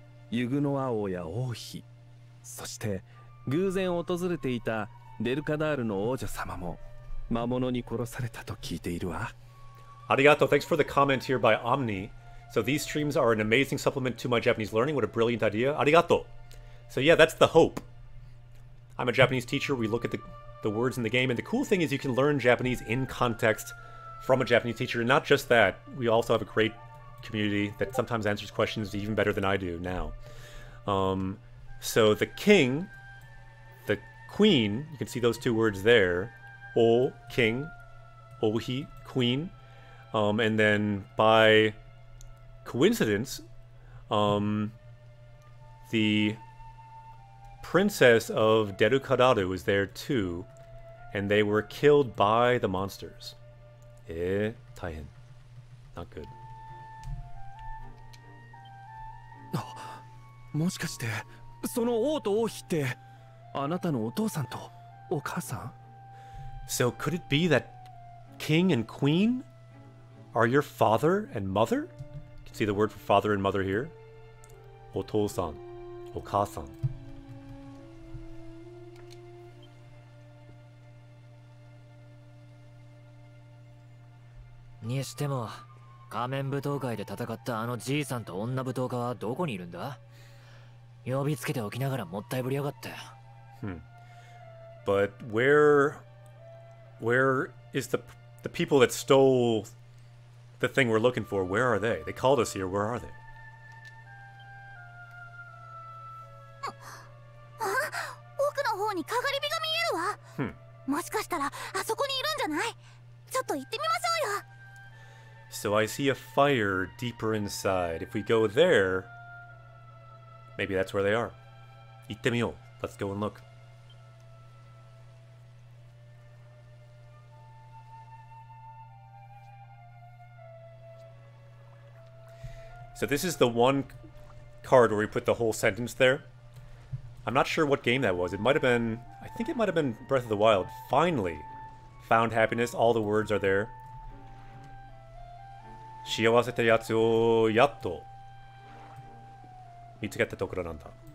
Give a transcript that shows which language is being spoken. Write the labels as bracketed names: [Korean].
[Japanese] ユグノア王や王妃、そして偶然訪れていたデルカダールの王女様も魔物に殺されたと聞いているわ。 [English] Arigato, thanks for the comment here by Omni. So these streams are an amazing supplement to my Japanese learning. What a brilliant idea. Arigato. So yeah, that's the hope. I'm a Japanese teacher. We look at the words in the game. And the cool thing is you can learn Japanese in context from a Japanese teacher. And not just that, we also have a great community that sometimes answers questions even better than I do now. So the king, the queen, you can see those two words there. O, king. Ohi, queen. And then by coincidence, the princess of Derukadaru was there too, and they were killed by the monsters. Taihen. Not good. [Japanese] もしかしてその王と王妃ってあなたのお父さんとお母さん [English] So could it be that king and queen are your father and mother? You can see the word for father and mother here. [Japanese] Otou-san, Oka-san. にしても仮面舞踏会で戦ったあのじいさんと女舞踏家はどこにいるんだ？呼びつけておきながらもったいぶりやがって。 [English] But where is the people that stole the thing we're looking for? Where are they? They called us here. Where are they? [Japanese] 奥の方にかがり火が見えるわ。もしかしたらあそこにいるんじゃない？ちょっと行ってみましょうよ。 [English] So I see a fire deeper inside. If we go there, maybe that's where they are. [Japanese] 行ってみよう. [English] Let's go and look. So this is the one card where we put the whole sentence there. I'm not sure what game that was. It might have been... I think it might have been Breath of the Wild. Finally found happiness. All the words are there. [Japanese] 幸せってやつをやっと見つけたところなんだ.